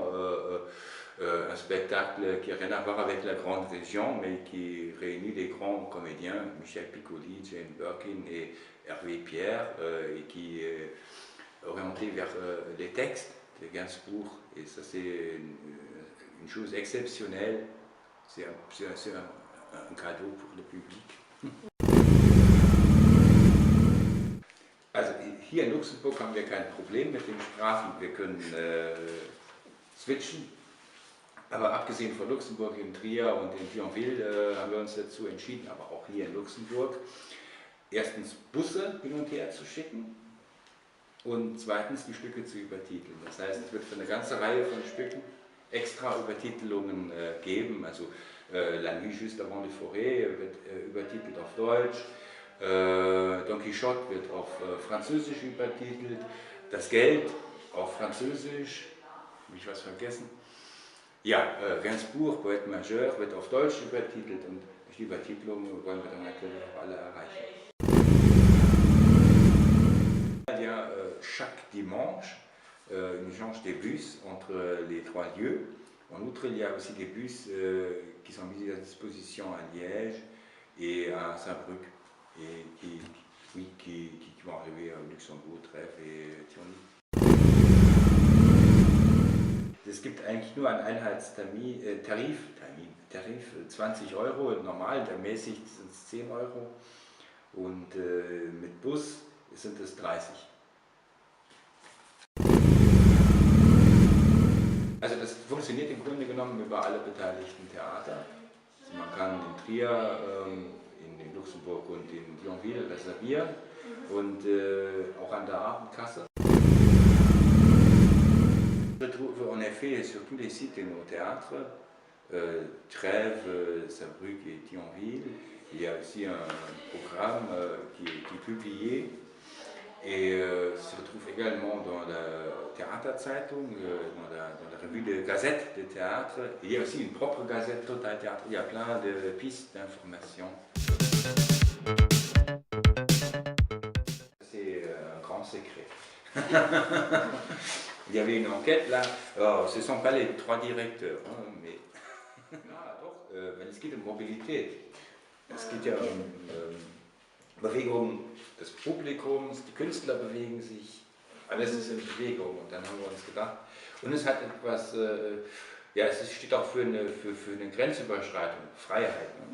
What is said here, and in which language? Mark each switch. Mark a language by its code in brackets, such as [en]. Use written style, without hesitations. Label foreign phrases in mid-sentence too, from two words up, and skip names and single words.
[fr] un spectacle qui n'a rien à voir avec la grande région, mais qui réunit des grands comédiens, Michel Piccoli, Jane Birkin et Hervé Pierre, et qui est orienté vers les textes de Gainsbourg, et ça c'est une chose exceptionnelle, c'est un cadeau pour le public. [de] Also hier in Luxemburg haben wir kein Problem mit den Sprachen, wir können switchen, aber abgesehen von Luxemburg in Trier und in Thionville haben wir uns dazu entschieden, aber auch hier in Luxemburg, erstens Busse hin und her zu schicken und zweitens die Stücke zu übertiteln. Das heißt, es wird für eine ganze Reihe von Stücken extra Übertitelungen geben. Also La Nuit juste avant les forêts wird übertitelt auf Deutsch, Don Quixote wird auf Französisch übertitelt, Das Geld auf Französisch, habe ich was vergessen? Ja, Gainsbourg, Poète Majeur, wird auf Deutsch übertitelt und durch die Übertitelung wollen wir dann natürlich auch alle erreichen. [fr] Il y a chaque dimanche une échange des bus entre les trois lieux. En outre, il y a aussi des bus qui sont mis à disposition à Liège et à Saarbrück et qui vont arriver à Luxembourg, Trèves et Thionville. [de] Es gibt eigentlich nur einen Einheitstarif, 20 €, normal, ermäßigt sind es 10 € und mit Bus sind es 30. Also das funktioniert im Grunde genommen über alle beteiligten Theater. Also man kann in Trier, in Luxemburg und in Thionville reservieren und auch an der Abendkasse. [fr] Je trouve en effet sur tous les sites de nos théâtres, Trèves, Saarbrück et Thionville, il y a aussi un programme qui est publié et se retrouve également dans la Theaterzeitung, dans la revue de Gazette de théâtre. Il y a aussi une propre gazette Total Théâtre, il y a plein de pistes d'information. C'est un grand secret. Il y avait une enquête là, alors, ce ne sont pas les 3 directeurs, hein, mais [de] es geht um Mobilität. Es geht ja um Bewegung des Publikums, die Künstler bewegen sich, alles ist in Bewegung und dann haben wir uns gedacht. Und es hat etwas, ja, es steht auch für eine Grenzüberschreitung, Freiheit, ne?